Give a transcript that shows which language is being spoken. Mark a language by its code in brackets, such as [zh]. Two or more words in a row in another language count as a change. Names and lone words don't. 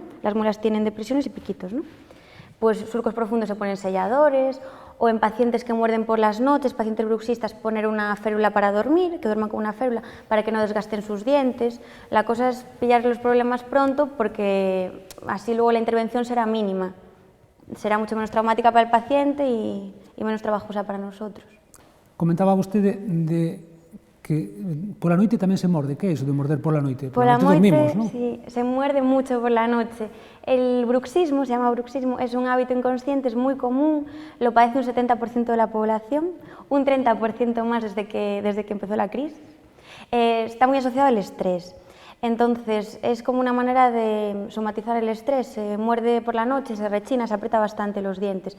[es] Las muelas tienen depresiones y piquitos, ¿no? Pues surcos profundos se ponen selladores, o en pacientes que muerden por las noches, pacientes bruxistas, poner una férula para dormir, que duerman con una férula para que no desgasten sus dientes. La cosa es pillar los problemas pronto porque así luego la intervención será mínima. Será mucho menos traumática para el paciente y menos trabajosa para nosotros. [gl] Comentaba vostede de que pola noite tamén se morde. Que é iso de morder pola noite? Pola noite noite, dormimos, non? [es] sí, se muerde mucho por la noche. El bruxismo, se llama bruxismo, es un hábito inconsciente, es muy común, lo padece un 70% de la población, un 30% más desde que empezó la crisis. Está muy asociado al estrés. Entonces, es como una manera de somatizar el estrés, se muerde por la noche, se rechina, se aprieta bastante los dientes.